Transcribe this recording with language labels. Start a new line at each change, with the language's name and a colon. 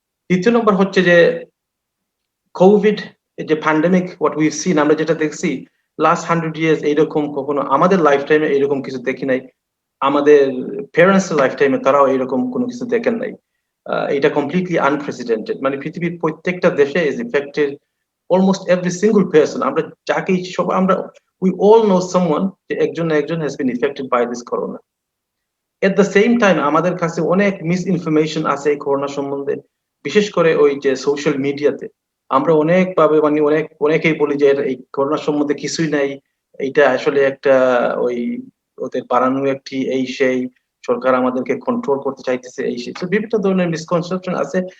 Bangla: দ্বিতীয় নম্বর হচ্ছে যে কোভিড যে প্যান্ডেমিক,
English: what we've seen,
Bangla: আমরা যেটা দেখছি লাস্ট 100 ইয়ার্স, এইরকম কখনো আমাদের লাইফ টাইমে এইরকম কিছু দেখি নাই। আমাদের প্যারেন্টস লাইফ টাইমে তারাও এরকম কোনো কিছু দেখেন নাই। এটা কমপ্লিটলি আনপ্রেসিডেন্টেড, মানে পৃথিবীর প্রত্যেকটা দেশে
English: Is affected, almost every single person.
Bangla: আমরা যাকে সব আমরা
English: We all know someone
Bangla: যে একজন না একজন
English: has been affected by this corona. At the same time
Bangla: আমাদের কাছে অনেক মিসইনফরমেশন আছে এই করোনা সম্বন্ধে, বিশেষ করে ওই যে সোশ্যাল মিডিয়াতে আমরা অনেকভাবে মানে অনেকেই বলি যে এই করোনা সম্বন্ধে কিছুই নাই, এটা আসলে একটা ওই ওদের বানানো একটি এই সেই, সরকার আমাদেরকে কন্ট্রোল করতে চাইতেছে এই সেই, তো বিভিন্ন ধরনের মিসকনসেপশন আছে।